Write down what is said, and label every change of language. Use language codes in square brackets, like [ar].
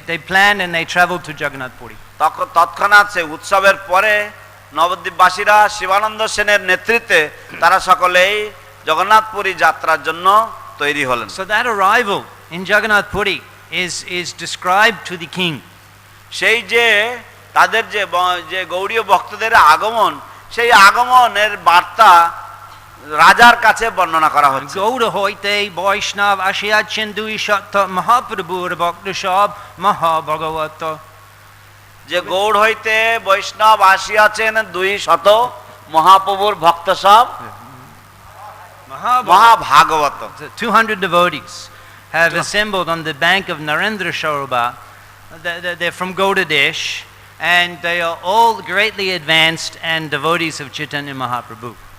[en] They planned and they traveled to Jagannath Puri. [bn] তৎক্ষণাৎ সেই উৎসবের পরে নবদ্বীপবাসীরা শিবানন্দ সেনের নেতৃত্বে তারা সকলেই জগন্নাথপুরী যাত্রার জন্য তৈরি হলেন। [en] So that arrival in Jagannath Puri is described to the king. [bn] সেই যে তাদের যে গৌড়ীয় ভক্তদের আগমন, সেই আগমনের বার্তা রাজার কাছে বর্ণনা করা হচ্ছে। গৌড় হইতে বৈষ্ণব আসিয়াছেন 200 মহাপ্রভুর ভক্ত সব মহাভগবত। যে গৌড় হইতে বৈষ্ণব আসিয়াছেন 200 মহাপ্রভুর ভক্ত সব মহাভাগবত। [en] 200 devotees have assembled on the bank of Narendra Sarovar. They're from Gaudadesh and they are all greatly advanced and devotees of Chaitanya Mahaprabhu.